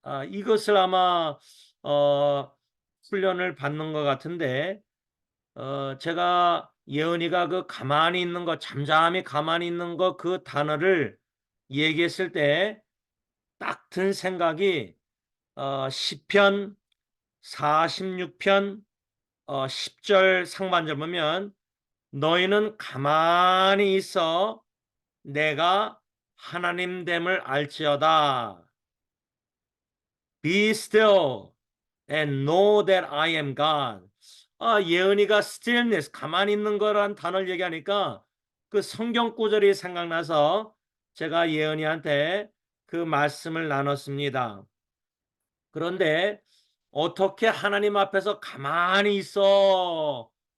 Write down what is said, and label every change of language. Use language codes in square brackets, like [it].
[ko] 이것을 아마 어, 훈련을 받는 것 같은데 제가 예은이가 그 가만히 있는 것, 잠잠히 가만히 있는 것 그 단어를 얘기했을 때 딱 든 생각이 시편 46편 10절 상반절 보면 너희는 가만히 있어 내가 하나님 됨을 알지어다. [en] Be still and know that I am God. [ko] 예은이가 stillness, 가만히 있는 거란 단어를 얘기하니까 그 성경 구절이 생각나서 제가 예은이한테 그 말씀을 나눴습니다. 그런데 어떻게 하나님 앞에서 가만히 있어?